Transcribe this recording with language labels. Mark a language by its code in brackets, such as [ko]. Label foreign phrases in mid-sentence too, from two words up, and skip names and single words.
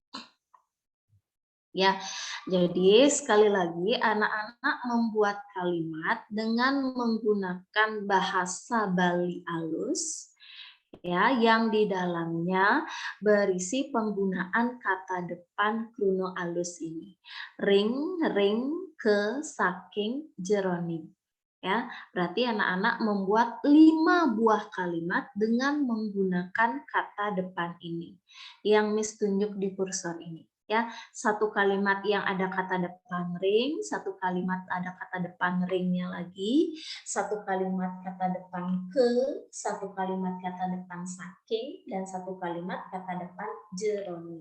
[id] Ya, jadi sekali lagi anak-anak membuat kalimat dengan menggunakan bahasa Bali alus ya yang di dalamnya berisi penggunaan kata depan [ban] krunel alus [id] ini. [ban] Ring, ke, saking, jeroning. [id] Ya, berarti anak-anak membuat 5 buah kalimat dengan menggunakan kata depan ini yang Miss tunjuk di kursor ini. Ya, satu kalimat yang ada kata depan ring, satu kalimat ada kata depan ringnya lagi, satu kalimat kata depan ke, satu kalimat kata depan saking, dan satu kalimat kata depan jeroning.